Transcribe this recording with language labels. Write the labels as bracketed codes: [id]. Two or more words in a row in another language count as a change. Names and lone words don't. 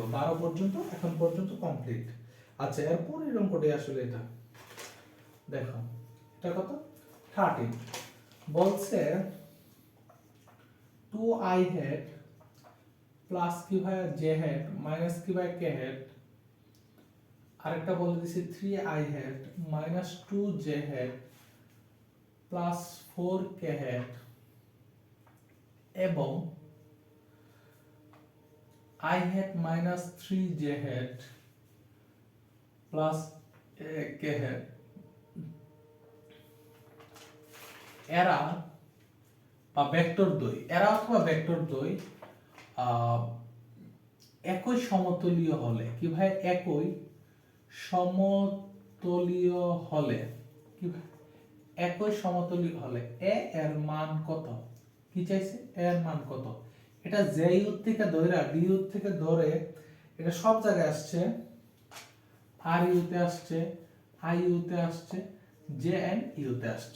[bn] 12 পর্যন্ত এখন পর্যন্ত কমপ্লিট। আচ্ছা এরপর এই অঙ্কটাই আসলে এটা দেখো, এটা কত 13 বলছে [en] 2i hat [bn] প্লাস কি ভাই [en] j hat [bn] মাইনাস কি ভাই [en] k hat [bn] আরেকটা বলে দিছি [en] 3i hat minus 2j hat plus 4k hat [bn] এবং [en] i hat minus 3j hat plus k hat [bn] এরা বা ভেক্টর দ্বয়, এরা অথবা ভেক্টর দ্বয় একই সমতলীয় হলে, কি ভাই, একই সমতলীয় হলে, কি ভাই, একই সমতলীয় হলে এ এর মান কত, কি চাইছে, এ এর মান কত, এটা জে ইউ থেকে ধরে ডি ইউ থেকে ধরে এটা সব জায়গায় আসছে, আর ইউ তে আসছে, আই ইউ তে আসছে, জে এন ইউ তে আসছে।